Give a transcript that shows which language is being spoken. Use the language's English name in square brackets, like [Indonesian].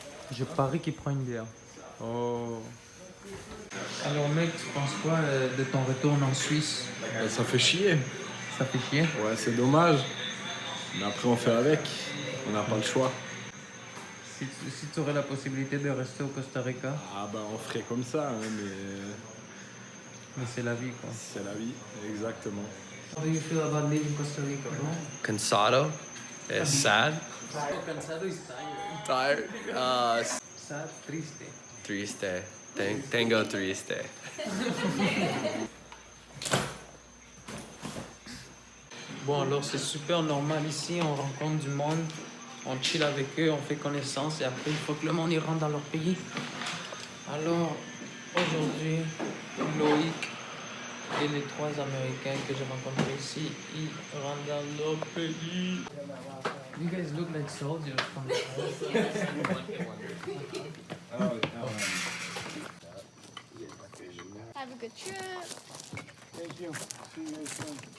[French] Je parie qu'il prend une bière. Oh. Alors mec, tu penses quoi de ton retour en Suisse? Ça fait chier. Ça fait chier? Ouais, c'est dommage. Mais après, on fait avec. On n'a pas le choix. Si tu aurais la possibilité de rester au Costa Rica? Ah bah, on ferait comme ça, hein, Mais c'est la vie, quoi. c'est la vie, exactement. [English] How do you feel about leaving Costa Rica, bro? [Spanish] Cansado. [English] It's sad. Cansado is tired. Tired. Sad, [Spanish] triste. Triste. Tengo triste. [French] Bon, alors c'est super normal ici, on rencontre du monde, on chill avec eux, on fait connaissance et après il faut que le monde y rentre dans leur pays. Alors, aujourd'hui, Loïc et les 3 Américains que j'ai rencontrés ici, ils rentrent dans leur pays. [English] You guys look like soldiers from the Have a good trip. Thank you. See you guys soon.